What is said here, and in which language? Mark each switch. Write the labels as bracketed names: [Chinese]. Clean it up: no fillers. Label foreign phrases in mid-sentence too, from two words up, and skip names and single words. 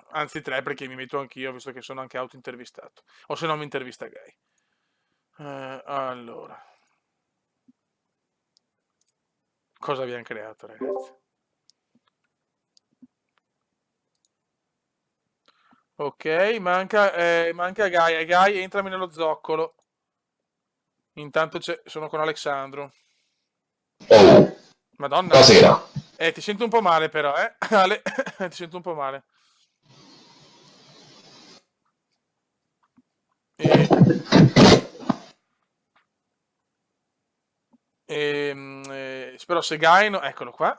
[Italian] Anzi 3, perché mi metto anch'io, visto che sono anche auto-intervistato. O se no mi intervista Gay. Allora. Cosa abbiamo creato, ragazzi? Ok, manca Gai. Gai, entrami nello zoccolo. Intanto sono con Alessandro. Oh, Madonna. buonasera. Ti sento un po' male però, Ale, ti sento un po' male. Spero se Gai no, eccolo qua.